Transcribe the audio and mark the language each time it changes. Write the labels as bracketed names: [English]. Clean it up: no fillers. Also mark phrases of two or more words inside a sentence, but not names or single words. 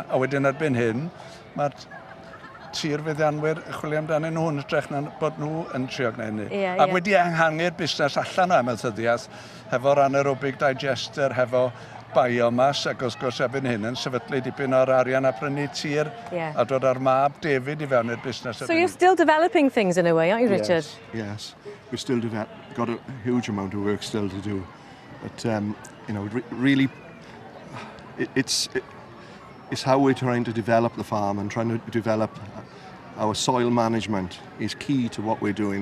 [Welsh] A wedyn erbyn hyn, mae'r tir fuddianwyr yn chwilio amdano nhw'n edrych na bod nhw yn trio gwneud hynny. Ac wedi ehangu'r busnes allan o ymwybyddiaeth hefo'r [English] anaerobic digester, [Welsh] hefo biomas, ac wrth gwrs erbyn hyn yn sefydlu dipyn o'r arian a prynu tir a dod ar mab David i fewn i'r busnes. [English] So you're still developing things in a way, aren't you, Richard? Yes. We've still got a huge amount of work still to do. But, you know, really, it's how we're trying to develop the farm and trying to develop our soil management is key to what we're doing.